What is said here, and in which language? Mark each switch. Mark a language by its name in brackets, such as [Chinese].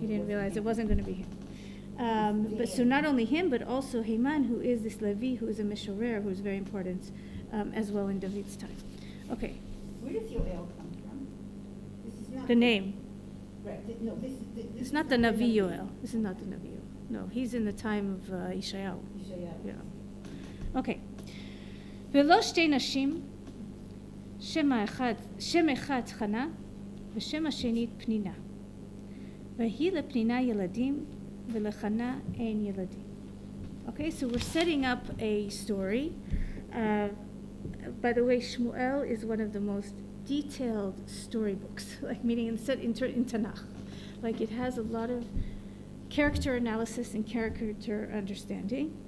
[English] He didn't realize it wasn't going to be him. But so not only him, but also Heyman, who is this Levi, who is a Mishorer, who is very important as well in David's time. Okay. Where does Yoel come from? This is not the name. Right. No, this it's not the Navi Yoel. This is not the Navi Yoel. No, he's in the time of Yeshayahu. Yeah. Okay. [Hebrew] Velo shtei nashim, שם אחד חנה ושם השני פנינה. והיא לפנינה ילדים ולחנה אין ילדים. [English] Okay, so we're setting up a story. By the way, Shmuel is one of the most detailed storybooks, like meaning in Tanakh. Like it has a lot of character analysis and character understanding.